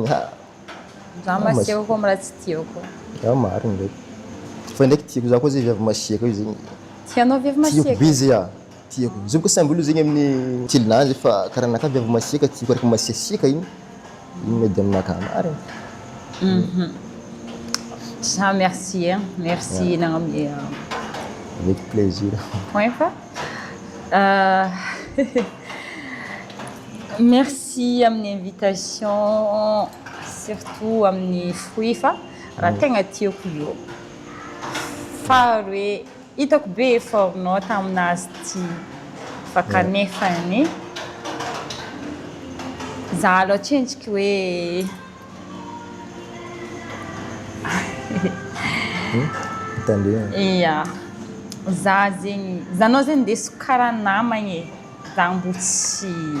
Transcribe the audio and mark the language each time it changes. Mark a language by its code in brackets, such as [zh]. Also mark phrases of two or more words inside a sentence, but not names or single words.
[mg] Za masiaka koa raha tsy tiako. Marina ndraiky. Fa ndraiky tiako za koa zay viavy masiaka io zegny. Tianao viavy masiaka? Tiako be zay tiako. Izy koa samby olo zegny amin'ny tilinazy fa karaha naka viavy masiaka tiako araka masiasiaka igny. Igny mety aminaka marina. [fr] Ça, merci. Merci. Avec plaisir. Ouais, merci à mon invitation, surtout à mon fruit. [mg] Raha tegna tiako io. Fa hoe hitako be effortnao taminazy ty fa kanefany za aloha tsentsiky hoe za zegny zanao zegny ndeso karaha namagny za mbo tsy